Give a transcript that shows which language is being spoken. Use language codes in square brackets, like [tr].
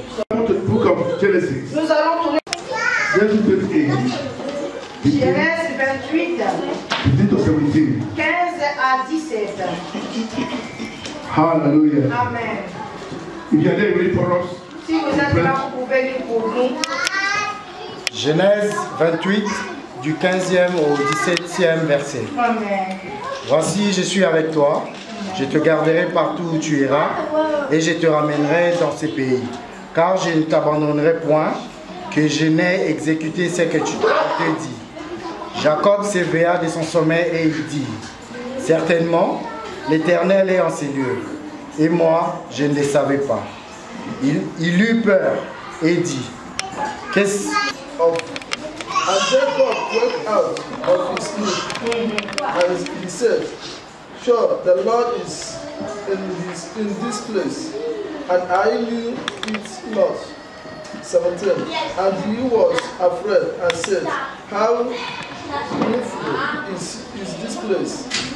[en] Come to the book of Genesis. [fr] nous allons tourner [en] Genesis 28. [fr] Genèse 28, [en] 15 to 17. [fr] 15 à 17. [en] Hallelujah. Amen. If you are there, ready for us. [fr] Si vous êtes là, vous pouvez lire pour nous. Genèse 28, du 15e au 17e verset. Amen. Voici, je suis avec toi, je te garderai partout où tu iras, et je te ramènerai dans ces pays. Car je ne t'abandonnerai point, que je n'ai exécuté ce que tu t'es dit. Jacob s'éveilla de son sommeil et il dit, certainement, l'Éternel est en ces lieux, et moi, je ne le savais pas. Il eut peur et dit, qu'est-ce... [en] And Jacob went out of his sleep, and he said, sure, the Lord is in this place, and I knew it not. 17. And he was afraid and said, how beautiful is this place?